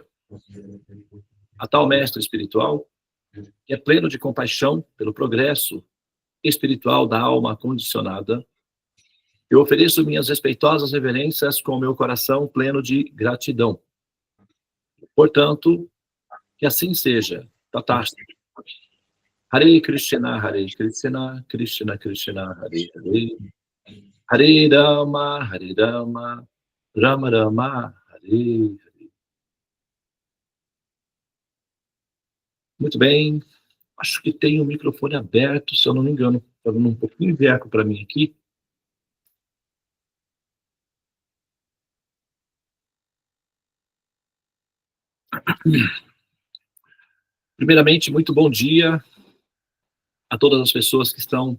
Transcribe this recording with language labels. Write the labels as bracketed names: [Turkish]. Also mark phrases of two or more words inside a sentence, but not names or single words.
[Portuguese] A tal mestre espiritual, que é pleno de compaixão pelo progresso espiritual da alma condicionada, eu ofereço minhas respeitosas reverências com meu coração pleno de gratidão. Portanto, que assim seja. Tathastha. [Sanskrit] हरे कृष्ण कृष्ण कृष्ण हरे हरे. हरे राम राम राम हरे हरे. [Portuguese] Muito bem. Acho que tem o microfone aberto, se eu não me engano. Está dando um pouquinho de eco para mim aqui. Primeiramente, muito bom dia a todas as pessoas que estão